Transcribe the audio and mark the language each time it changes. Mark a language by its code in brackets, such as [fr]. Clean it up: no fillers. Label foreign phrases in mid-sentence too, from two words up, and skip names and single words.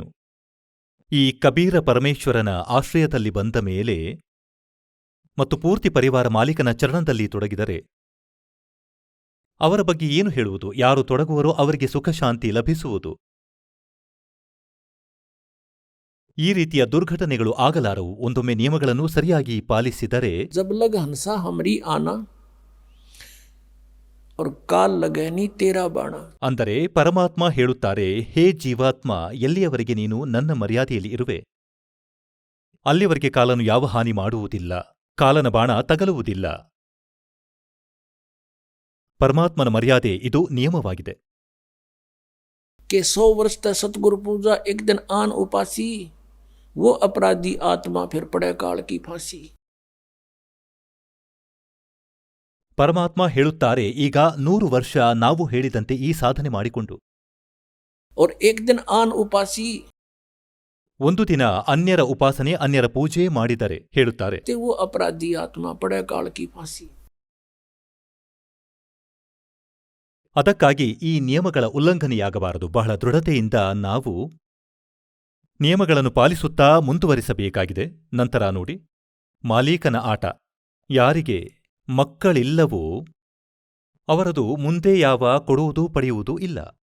[kn] ಈ ಕಬೀರ ಪರಮೇಶ್ವರನ ಆಶ್ರಯದಲ್ಲಿ ಬಂದ ಮೇಲೆ ಮತ್ತು ಪೂರ್ತಿ ಪರಿವಾರ ಮಾಲೀಕನ ಚರಣದಲ್ಲಿ ತೊಡಗಿದರೆ ಅವರ ಬಗ್ಗೆ ಏನು ಹೇಳುವುದು? ಯಾರು ತೊಡಗುವರೋ ಅವರಿಗೆ ಸುಖಶಾಂತಿ ಲಭಿಸುವುದು. ಈ ರೀತಿಯ ದುರ್ಘಟನೆಗಳು ಆಗಲಾರವು ಒಂದೊಮ್ಮೆ ನಿಯಮಗಳನ್ನು ಸರಿಯಾಗಿ ಪಾಲಿಸಿದರೆ. [hi] जब लग हंसा हमरी आना और काल लगनी तेरा बाणा. [kn] ಅಂದರೆ ಪರಮಾತ್ಮ ಹೇಳುತ್ತಾರೆ, ಹೇ ಜೀವಾತ್ಮ, ಎಲ್ಲಿಯವರೆಗೆ ನೀನು ನನ್ನ ಮರ್ಯಾದೆಯಲ್ಲಿ ಇರುವೆ ಅಲ್ಲಿಯವರೆಗೆ ಕಾಲನು ಯಾವ ಹಾನಿ ಮಾಡುವುದಿಲ್ಲ, ಕಾಲನ ಬಾಣ ತಗಲುವುದಿಲ್ಲ. ಪರಮಾತ್ಮನ ಮರ್ಯಾದೆ ಇದು ನಿಯಮವಾಗಿದೆ. [hi] कि 100 वर्ष तक सतगुरु पूजा, एक दिन आन उपासी, वो अपराधी आत्मा फिर पड़े काल की फांसी. [kn] ಪರಮಾತ್ಮ ಹೇಳುತ್ತಾರೆ, ಈಗ 100 ವರ್ಷ ನಾವು ಹೇಳಿದಂತೆ ಈ ಸಾಧನೆ ಮಾಡಿಕೊಂಡು [hi] और एक दिन आन उपासी, [kn] ಒಂದು ದಿನ ಅನ್ಯರ ಉಪಾಸನೆ ಅನ್ಯರ ಪೂಜೆ ಮಾಡಿದರೆ ಹೇಳುತ್ತಾರೆ, [hi] ते वो अपराधी आत्मा पड़े काल की फांसी. [kn] ಅದಕ್ಕಾಗಿ ಈ ನಿಯಮಗಳ ಉಲ್ಲಂಘನೆಯಾಗಬಾರದು. ಬಹಳ ದೃಢತೆಯಿಂದ ನಾವು ನಿಯಮಗಳನ್ನು ಪಾಲಿಸುತ್ತಾ ಮುಂದುವರಿಸಬೇಕಾಗಿದೆ. ನಂತರ ನೋಡಿ, ಮಾಲೀಕನ ಆಟ. ಯಾರಿಗೆ ಮಕ್ಕಳಿಲ್ಲವೋ ಅವರದು ಮುಂದೆ ಯಾವ ಕೊಡುವುದು ಪಡೆಯುವುದು ಇಲ್ಲ.